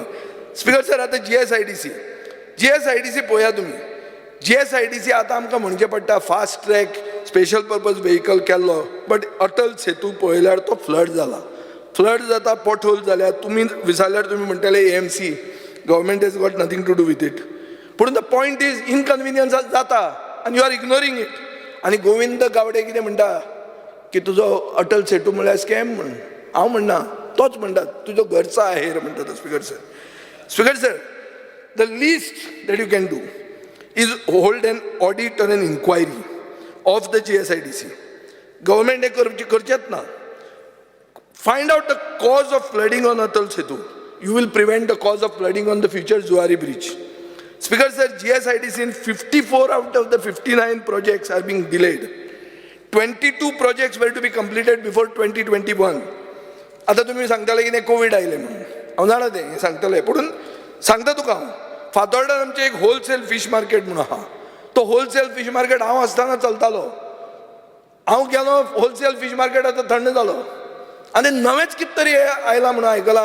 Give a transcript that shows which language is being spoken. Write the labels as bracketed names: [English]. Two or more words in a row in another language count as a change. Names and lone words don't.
[English] Speaker sir, [Konkani] आतां GSIDC पळया तुमी. GSIDC आतां आमकां म्हणचें पडटा [English] fast track special purpose vehicle [Konkani] केल्लो, बट अटल सेतू पळयल्यार तो फ्लड जाला. फ्लड जाता, पॉट होल जाल्यार तुमी विचारल्यार तुमी म्हणटले AMC, [English] government has got nothing to do with it. [Konkani] पूण [English] the point is inconvenience [Konkani] जाता आनी [English] you are ignoring it. [Konkani] आनी गोविंद गावडे कितें म्हणटा की तुजो अटल सेतू म्हळ्यार स्कॅम म्हणून. हांव म्हणना, तोच म्हणटा तुजो घरचा आहेर म्हणटा तो [English] Speaker sir. Speaker sir, the list that you can do is hold an audit or an inquiry of the GSIDC. [Konkani] गव्हर्मेंट हे करचेच ना. [English] Find out the cause of flooding on Atal Setu. You will prevent the cause of flooding on the future Zuari Bridge. Speaker sir, GSIDC in 54 out of the 59 projects are being delayed. 22 projects were to be completed before 2021. [Konkani] आता तुम्ही सांगताले की कोविड आयले म्हणून. हांव जाणा तें सांगताले, पूण सांगता तुका हांव, फातोर्डान आमचें एक [English] wholesale fish market [Konkani] म्हणून आहा. तो [English] wholesale fish market [Konkani] हांव आसतना चलतालो. हांव गेलो [English] wholesale fish market [Konkani] आतां थंड जालो आनी नवेंच कितें तरी आयला म्हणून आयकलां.